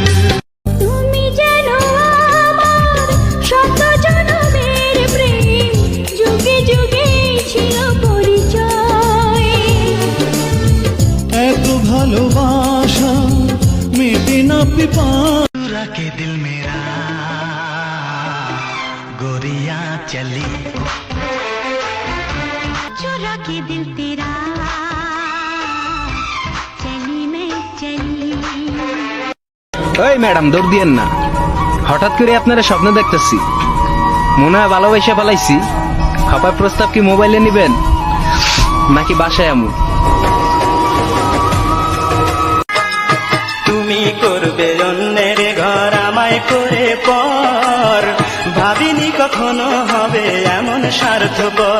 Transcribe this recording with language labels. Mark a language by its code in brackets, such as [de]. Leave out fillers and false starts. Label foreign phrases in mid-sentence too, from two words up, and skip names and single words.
[bn] তুমি যেন আমার শত জনমের প্রেম, যুগে যুগে ছিল পরিচয়। এত ভালোবাসা মেটে না পিপাসা [hi] के दिल मेरा गोरिया चली चुरा के दिल तेरा चली मैं चली। [bn] ওই ম্যাডাম দৌড় দিয়েন না, হঠাৎ করে আপনারা স্বপ্ন দেখতেছি, মনে হয় ভালোবাসা পালাইছি। খাবার প্রস্তাব কি মোবাইলে নিবেন নাকি বাসায় আমু? তুমি করবে অন্যের ঘর আমায় করে পর, ভাবিনি কখনো হবে এমন স্বার্থপর।